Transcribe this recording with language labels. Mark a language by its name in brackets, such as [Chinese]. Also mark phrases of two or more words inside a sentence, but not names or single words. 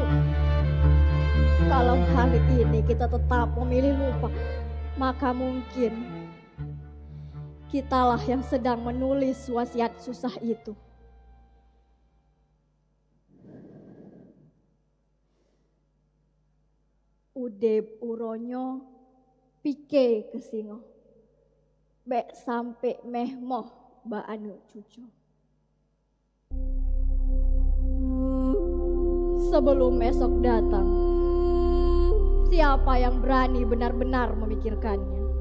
[Indonesian] Kalau hari ini kita tetap memilih lupa, maka mungkin kitalah yang sedang menulis wasiat susah itu. [Achinese] Udep uronyo, pike ke singo, bek sampai mehmoh ba anu cucu. [Indonesian] Sebelum esok datang, siapa yang berani benar-benar memikirkannya?